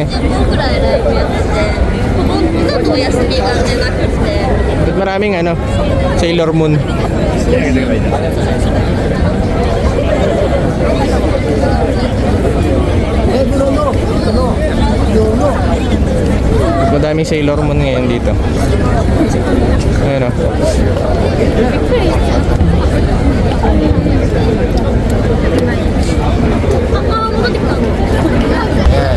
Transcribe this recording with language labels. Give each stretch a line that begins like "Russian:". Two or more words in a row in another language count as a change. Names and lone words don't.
Japanese: くらいライブやってて、ほとんどお休みが出なくて。
Filipino: Ba't maraming ano? Sailor Moon. Madaming Sailor Moon ngayon dito. Ayan o. Ayan.